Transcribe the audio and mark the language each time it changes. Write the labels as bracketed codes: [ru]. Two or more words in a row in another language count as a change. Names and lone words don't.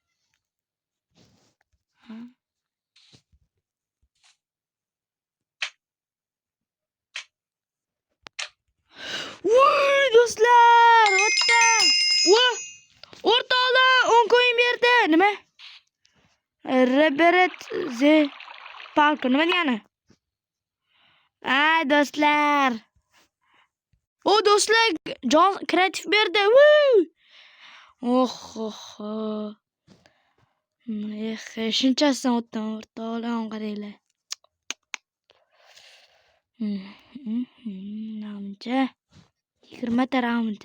[uz] Voy do'stlar, o'rtoqlar 10 coin berdi. Nima? Robert the Parker nima degani? Do'stlar. Do'stlar, John kreativ berdi. Shunchasidan o'tdim o'rtoqlar, qaranglar. Namcha 20 ta raund.